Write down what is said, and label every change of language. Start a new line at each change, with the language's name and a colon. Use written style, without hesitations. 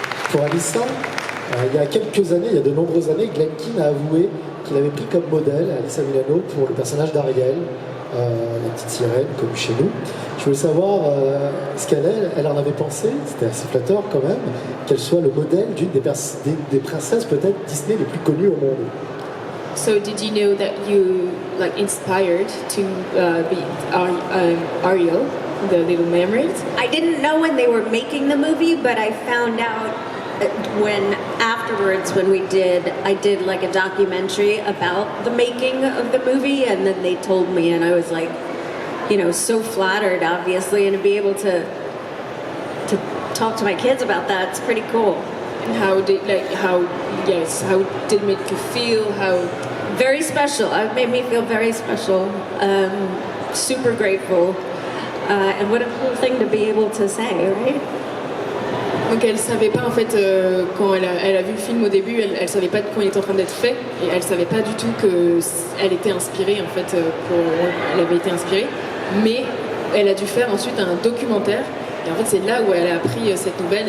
French: Pour Alissa, il y a quelques années, il y a de nombreuses années, Glenn Keane a avoué qu'il avait pris comme modèle Alyssa Milano pour le personnage d'Ariel, la petite sirène connue chez nous. Je voulais savoir ce elle en avait pensé, c'était assez flatteur quand même, qu'elle soit le modèle d'une des princesses peut-être Disney les plus connues au monde.
English: So did you know that you inspired to be Ariel, the Little Mermaid? I didn't know when they were making the movie, but I found out when afterwards I did like a documentary about the making of the movie, and then they told me, and I was like, you know, so flattered obviously, and to be able to talk to my kids about that, it's pretty cool. And how did it make you feel? Very special. It made me feel very special. Super grateful. And what a cool thing to be able to say, right?
French: Donc elle savait pas en fait quand elle a vu le film au début, elle savait pas de quoi il était en train d'être fait, et elle savait pas du tout que elle était inspirée en fait elle avait été inspirée, mais elle a dû faire ensuite un documentaire, et en fait c'est là où elle a appris cette nouvelle.